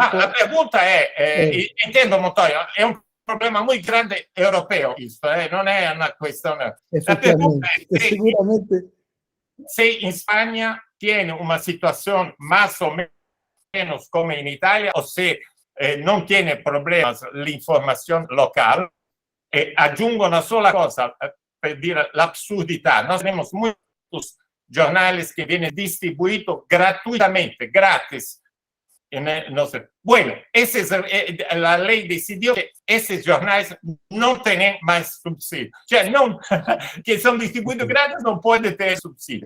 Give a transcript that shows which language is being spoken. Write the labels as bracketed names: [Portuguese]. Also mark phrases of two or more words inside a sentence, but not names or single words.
[Spanish] La pregunta es, entiendo Montoya, è un problema muy grande europeo, no es una cuestión. La pregunta es seguramente... si en España tiene una situación más o menos como en Italia o si no tiene problemas la información local. [Italian] Aggiungo una sola cosa per dire l'absurdità. [Spanish] Noi tenemos muchos jornales que vienen distribuidos gratuitamente, gratis. No sé. Bueno, la ley decidió que esos jornales no tienen más subsidio. Cioè, que son distribuidos gratis no pueden tener subsidio.